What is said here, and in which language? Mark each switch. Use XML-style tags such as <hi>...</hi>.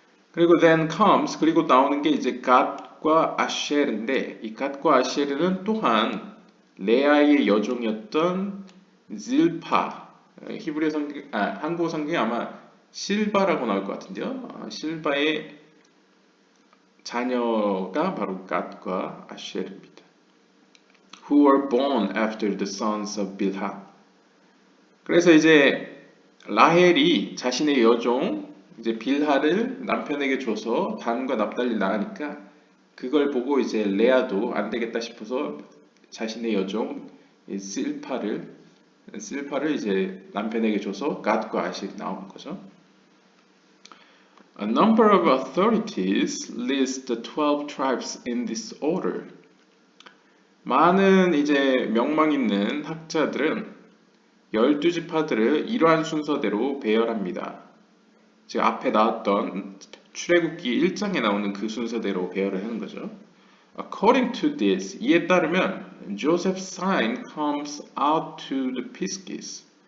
<ko>그리고</ko> <en>then comes,</en> <ko>그리고 나오는 게 이제 갓과 아셰르인데 이 갓과 아셰르는 또한 레아의 여종이었던 질파, 히브리 성경, 한국어 성경에 아마 실바라고 나올 것 같은데요. 실바의 자녀가 바로 갓과 아셰르입니다.</ko> <en>Who were born after the sons of Bilha.</en> <ko>그래서 이제 라헬이 자신의 여종 이제 빌하를 남편에게 줘서 단과 납달리 낳으니까 그걸 보고 이제 레아도 안 되겠다 싶어서 자신의 여종 실파를 이제 남편에게 줘서 갓과 아실이 나오는 거죠.</ko> <en>A number of authorities list the 12 tribes in this order.</en> <ko>많은 이제 명망 있는 학자들은 12지파들을 이러한 순서대로 배열합니다. 지금 앞에 나왔던 출애굽기 1장에 나오는 그 순서대로 배열을 하는 거죠.</ko> <en>According to this,</en> <ko>이에 따르면</ko> <en>Joseph's sign comes out to the Pisces.</en>